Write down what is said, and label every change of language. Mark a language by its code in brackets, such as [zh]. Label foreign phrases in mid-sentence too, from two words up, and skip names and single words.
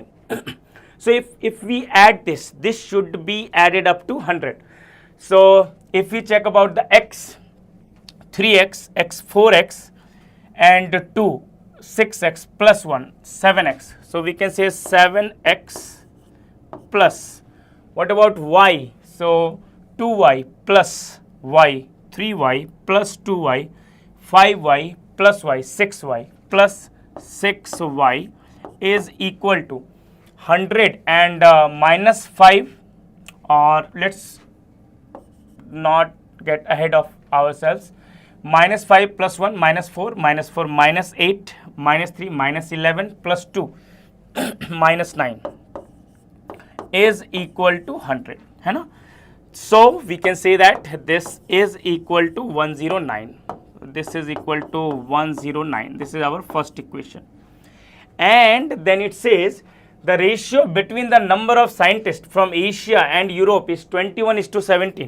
[en] So if we add this should be added up to 100. So if we check about the x, 3x, x 4x, and 2, 6x plus 1, 7x. So we can say 7x plus. What about y? So 2y plus y, 3y plus 2y, 5y plus y, 6y plus 6y is equal to 100 and minus 5, or let's not get ahead of ourselves. Minus 5 plus 1 minus 4 minus 4 minus 8 minus 3 minus 11 plus 2 minus 9 is equal to 100, [hi] है ना? [en] So we can say that this is equal to 109. This is equal to 109. This is our first equation. And then it says the ratio between the number of scientists from Asia and Europe is 21:17.